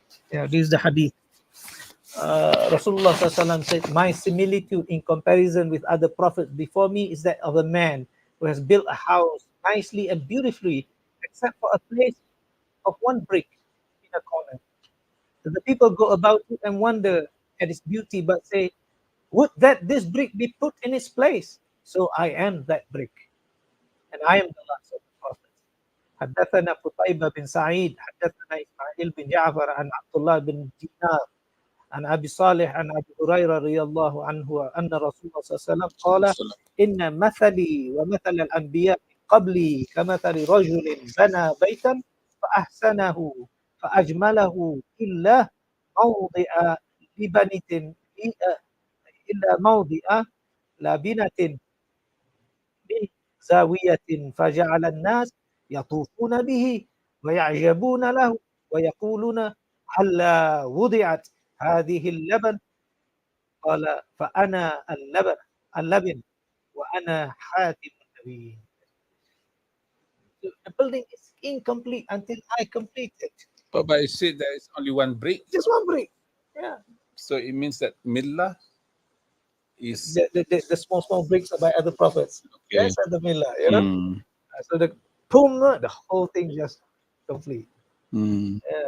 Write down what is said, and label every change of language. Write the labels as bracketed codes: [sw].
[en] Yeah, this is the hadith. Rasulullah SAW said, my similitude in comparison with other prophets before me is that of a man who has built a house nicely and beautifully, except for a place of one brick in a corner. So the people go about it and wonder at its beauty, but say, would that this brick be put in its place? So I am that brick, and I am the last of the prophets. [ar] حدثنا قتيبة بن سعيد حدثنا إسماعيل بن جعفر عن عبد الله بن دينار عن أبي صالح عن أبي هريرة رضي الله عنه أن رسول الله صلى الله عليه وسلم قال إن مثلي ومثل الأنبياء قبلي كمثل رجل بنى بيتا فأحسنه فأجمله إلا موضع لبنة إلا موضع لبنة من زاوية فجعل الناس يطوفون به ويعجبون له ويقولون هلا وضعت هذه اللبن قال فأنا اللبن وأنا حاتم النبي. [en] The building is incomplete until I complete it. But it said there is only one brick. Just one brick. Yeah. So it means that millah is the small bricks are by other prophets. Okay. That's at the millah, So the the whole thing just complete. Yeah.